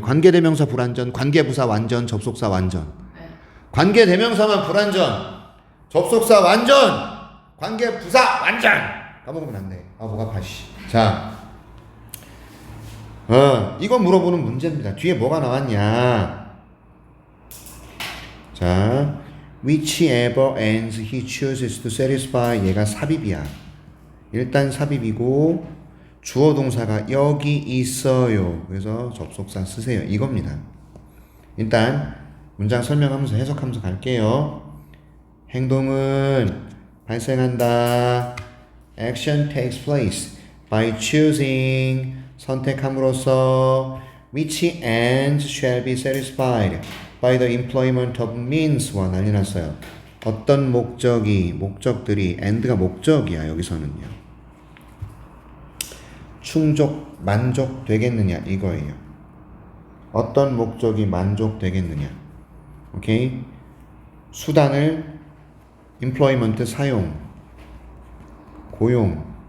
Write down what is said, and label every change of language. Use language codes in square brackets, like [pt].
[ko] 관계대명사 불완전, 관계부사 완전, 접속사 완전. 네. 관계대명사만 불완전, 접속사 완전, 관계부사 완전. 까먹으면 안 돼. 아, 목 아파. 씨. 자, 이거 물어보는 문제입니다. 뒤에 뭐가 나왔냐? [en] 자, whichever ends he chooses to satisfy. [ko] 얘가 삽입이야. 일단 삽입이고 주어 동사가 여기 있어요. 그래서 접속사 쓰세요. 이겁니다. 일단 문장 설명하면서 해석하면서 갈게요. 행동은 발생한다. [en] Action takes place by choosing. [ko] 선택함으로써 [en] which ends shall be satisfied by the employment of means. [ko] 와, 난리 났어요. 어떤 목적들이 end가 목적이야. 여기서는요. 충족, 만족되겠느냐 이거예요. 어떤 목적이 만족되겠느냐. 오케이? 수단을 employment 사용, 고용.